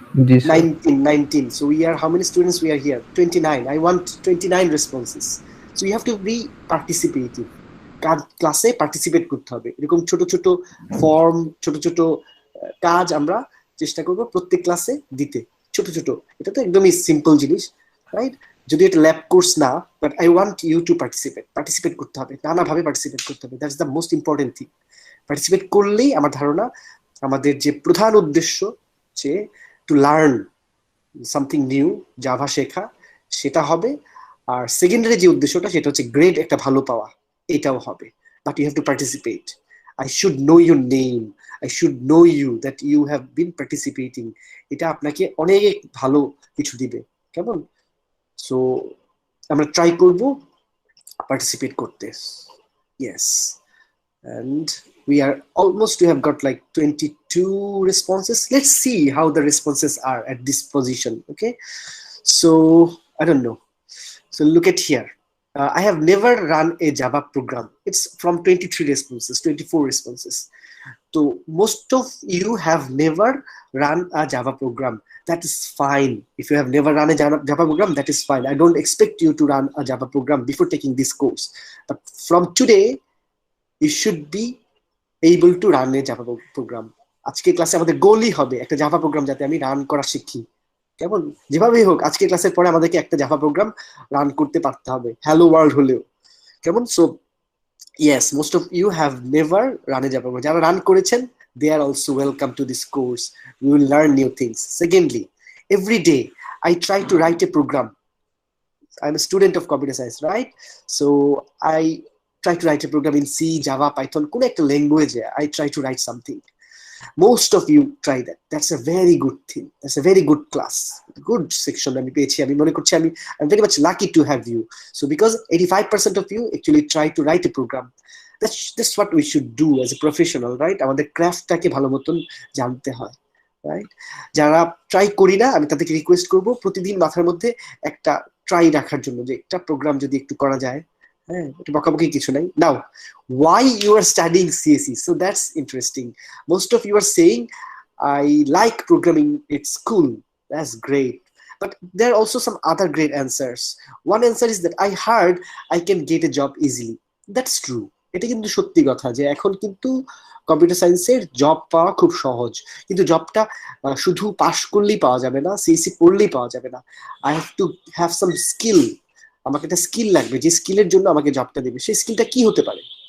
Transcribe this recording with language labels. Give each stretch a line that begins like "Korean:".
English: 19. So we are, how many students we are here? 29. I want 29 responses. So you have to be participative,
Bangla: ক্লাসে participate করতে হবে। এরকম ছোট ছোট form, ছোট ছোট কাজ আমরা চেষ্টা করব প্রত্যেক ক্লাসে দিতে, ছোট ছোট। এটা তো একদমই সিম্পল জিনিস, রাইট? যদি এটা ল্যাব কোর্স না,
English: but I want you to participate
Bangla: করতে হবে, নানাভাবে পার্টিসিপেট করতে হবে।
English: That's the most important thing.
Bangla: Participate করলেই আমার ধারণা আমাদের যে প্রধান উদ্দেশ্য, যে
English: to learn something new,
Bangla: Java শেখা, সেটা হবে। আর সেকেন্ডারি যে উদ্দেশ্যটা, সেটা হচ্ছে গ্রেড একটা ভালো পাওয়া, এটাও হবে।
English: But you have to participate. I should know your name, I should know you that you have been participating.
Bangla: এটা আপনাকে অনেক ভালো কিছু দিবে, কেমন? সো আমরা ট্রাই করব পার্টিসিপেট করতে। Yes.
English: And we are almost to have got like 22 responses. Let's see how the responses are at this position. Okay, so I don't know. So look at here. I have never run a Java program. It's from 23 responses, 24 responses. So most of you have never run a Java program. That is fine. If you have never run a Java program, that is fine. I don't expect you to run a Java program before taking this course. But from today, you should be able to run a Java program.
Bangla: আজকে ক্লাসে আমাদের গোলই হবে একটা Java program যাতে আমি run করা শিখি, কেমন? যেভাবেই হোক আজকে ক্লাসের পরে আমাদেরকে একটা জাভা প্রোগ্রাম রান করতে পারতে হবে, হ্যালো ওয়ার্ল্ড হলেও, কেমন?
English: So yes, most of you have never run a Java program.
Bangla: যারা রান করেছেন,
English: They are also welcome to this course. We will learn new things. Secondly, every day I try to write a program. I am a student of computer science, right? So I try to write a program in C, Java, Python,
Bangla: কোনো একটা
English: language. I try to write something. Most of you try that. That's a very good thing. That's a very good class, good section.
Bangla: আমি পেয়েছি, আমি মনে করছি
English: I'm very much lucky to have you. So because 85% of you actually try to write a program. That's what we should do as a professional, right?
Bangla: আমাদের ক্রাফটটাকে ভালো মতন জানতে হয়, রাইট? যারা ট্রাই করি না, আমি তাদেরকে রিকোয়েস্ট করব প্রতিদিন মাথার মধ্যে একটা ট্রাই রাখার জন্য, যে একটা প্রোগ্রাম যদি একটু করা যায়। হ্যাঁ, এটা বকাবকি কিছু নাই।
English: Now, why you are studying CSE? So that's interesting. Most of you are saying, I like programming at school. That's great. But there are also some other great answers. One answer is that I heard I can get a job easily. That's true.
Bangla: এটা কিন্তু সত্যি কথা যে এখন কিন্তু computer সায়েন্সের job পাওয়া খুব সহজ, কিন্তু জবটা শুধু পাশ করলেই পাওয়া যাবে না, সিএসসি পড়লেই পাওয়া যাবে না।
English: I have to have some skill.
Bangla: আমাকে একটা স্কিল লাগবে, যে স্কিলের জন্য আমাকে জবটা দেবে। সেই স্কিলটা কি হতে পারে?